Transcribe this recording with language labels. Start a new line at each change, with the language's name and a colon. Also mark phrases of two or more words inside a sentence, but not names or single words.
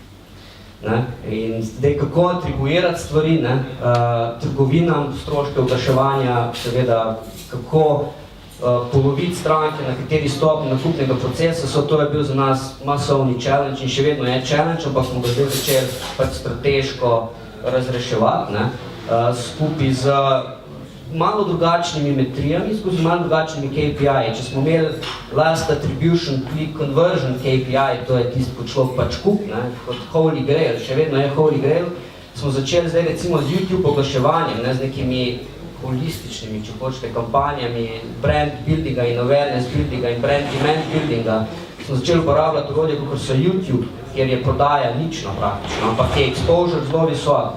Slovenian: In zdaj, kako atribuirati stvari, trgovinam, stroške oglaševanja, seveda, kako poloviti stranke, na kateri stopni nakupnega procesa to je bil za nas masovni challenge in še vedno je challenge, ampak smo ga zdaj začeli pač strateško razreševati, skupaj z malo drugačnimi metrijami, skozi malo drugačnimi KPI. Če smo imeli
English: last attribution, click conversion KPI,
Slovenian: to je tisto, ko človek pač kup, kot
English: Holy Grail,
Slovenian: še vedno je
English: Holy Grail,
Slovenian: smo začeli zdaj recimo z YouTube oglaševanjem, z nekimi holističnimi, če hočete, kampanjami,
English: brand buildinga
Slovenian: in
English: awareness buildinga
Slovenian: in
English: brand demand buildinga.
Slovenian: Smo začeli uporabljati orodje, kot so YouTube, kjer je prodaja nična praktično, ampak je exposure zelo visok.